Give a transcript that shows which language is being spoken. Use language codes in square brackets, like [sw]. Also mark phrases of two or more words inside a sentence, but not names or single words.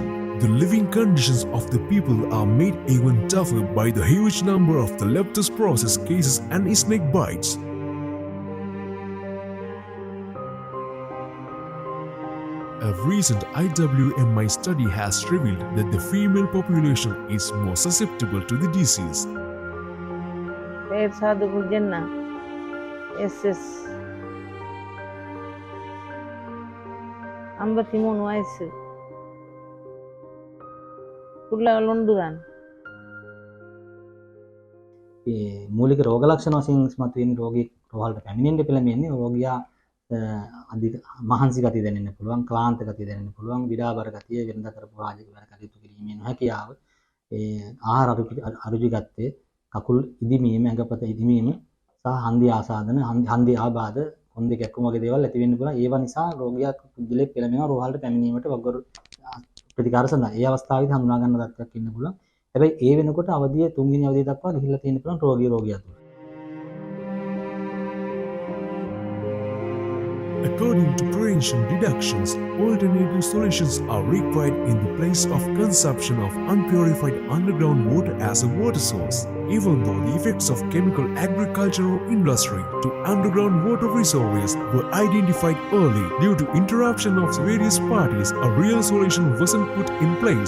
[en] The living conditions of the people are made even tougher by the huge number of the leptospirosis cases and snake bites. A recent IWMI study has revealed that the female population is more susceptible to the disease. [ta] SS 53 வயசு புள்ளகள் உண்டுதான். [si] මූලික රෝග ලක්ෂණ වශයෙන් ඉස්මතු වෙන රෝගී රෝහලට පැමිණෙන්න පෙළඹෙන්නේ රෝගියා අධික මහන්සි ගතිය දැනෙන්න පුළුවන්, ක්ලාන්ත ගතිය දැනෙන්න පුළුවන්, විඩාබර ගතිය, වෙනදා කරපු රාජික වැඩ කටයුතු කිරීමේ නොහැකියාව, ආහාර අරුචි ගත්තේ, කකුල් ඉදිමීම, ඇඟපත ඉදිමීම සහ හන්දි ආසාදන, හන්දි ආබාධ, කොන්දේ කැක්කුම වගේ දේවල් ඇති වෙන්න පුළුවන්. ඒවා නිසා රෝගියා පුද්ගලෙක් පෙළඹෙනවා රෝහලට පැමිණීමට වගුරු ප්‍රතිකාර සඳහා. ඒ අවස්ථාවේදී හඳුනා ගන්න තත්ත්වයක් ඉන්න පුළුවන්. හැබැයි ඒ වෙනකොට අවධිය 3 වෙනි අවධිය දක්වා ගිහිල්ලා තියෙන්න පුළුවන් රෝගියා තුළ. [en] According to prevention deductions, alternative solutions are required in the place of consumption of unpurified underground water as a water source. Even though the effects of chemical agricultural industry to underground water reservoirs were identified early, due to interruption of various parties, a real solution wasn't put in place.